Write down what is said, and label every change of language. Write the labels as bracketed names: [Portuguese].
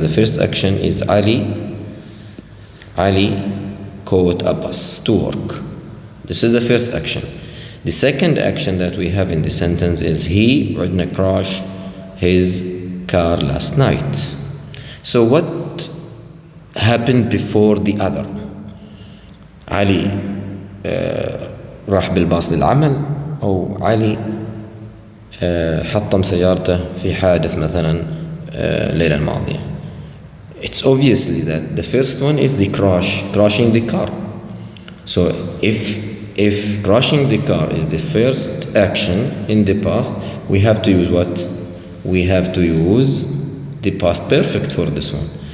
[English] The first action is Ali caught a bus to work. This is the first action. The second action that we have in the sentence is he didn't crash his car last night. So what happened before the other? [Arabic] علي راح بالباص للعمل، أو علي حطم سيارته في حادث مثلا الليلة الماضية. [English] It's obviously that the first one is the crashing the car. So if crashing the car is the first action in the past, we have to use what? We have to use the past perfect for this one.